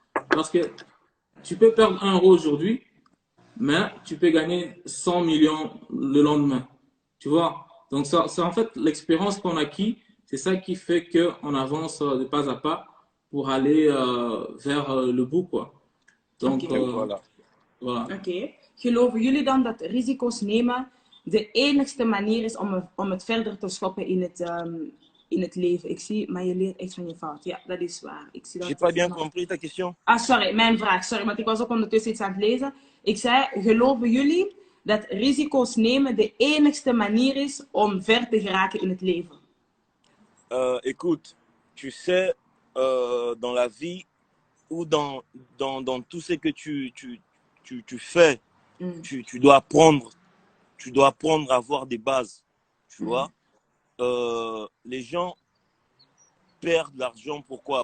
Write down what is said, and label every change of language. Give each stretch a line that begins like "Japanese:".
French: Parce que tu peux perdre 1 euro aujourd'hui, mais tu peux gagner 100 millions le lendemain. Tu vois? Donc, c'est en fait l'expérience qu'on acquis, c'est ça qui fait qu'on avance de pas à pas pour aller vers le bout, quoi. Donc, voilà.
Dutch: Oké. Geloven jullie dan dat risico's nemen de enigste manier is om het verder te schoppen in het leven? Ik zie, maar je leert echt van je fout. Ja, dat is waar.
French: J'ai pas bien compris ta question.
Dutch: Ah, sorry, mijn vraag. Sorry, want ik was ook ondertussen iets aan het lezen. Ik zei, geloven jullie dat risico's nemen de enigste manier is om ver te geraken in het leven?
French: Écoute, tu sais, dans la vie ou dans tout ce que tu fais, tu dois apprendre à avoir des bases, tu vois. Les gens perdent l'argent, pourquoi?